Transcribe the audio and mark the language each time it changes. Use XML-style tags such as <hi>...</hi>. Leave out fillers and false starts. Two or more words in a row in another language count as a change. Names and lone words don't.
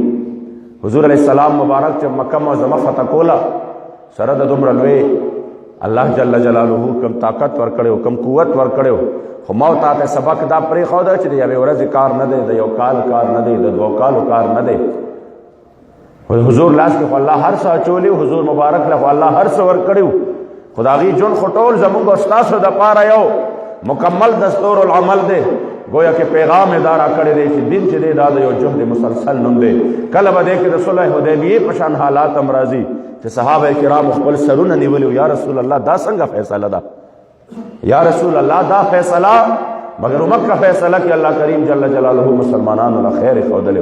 <ps>حضور علیہ السلام مبارک چې مکه معظمه فتح کوله، سره د دومره لوی الله جل جلاله کم طاقت ورکړی کم قوت ورکړی، خو ما تا ته سبق دا پرېښوده چې د یوې ورځې کار نه دی، د یو کال کار نه دی، د 2 کالو کار نه دی. حضور لاس کې خو الله هر څه اچولی، حضور مبارک له خو الله هر څه ورکړي، خو د هغې ژوند خو ټول زمونږ او ستاسو دپاره یو مکمل دستور العمل دی.</ps> <ur>گویا کہ</ur> <ps>پیغام ادارہ کړی دی چې دین چې دی دا د یو جهد مسلسل نوم دی. کله به دی کې د صلح حدیبیې په شان حالات هم راځي چې صحابه کرام خپل سرونه نیولي، یا رسول الله دا څنګه فیصله ده، یا رسول الله دا فیصله، مگر مکه فیصله کې الله کریم جل جلاله مسلمانانو له خیر ښودلی.</ps>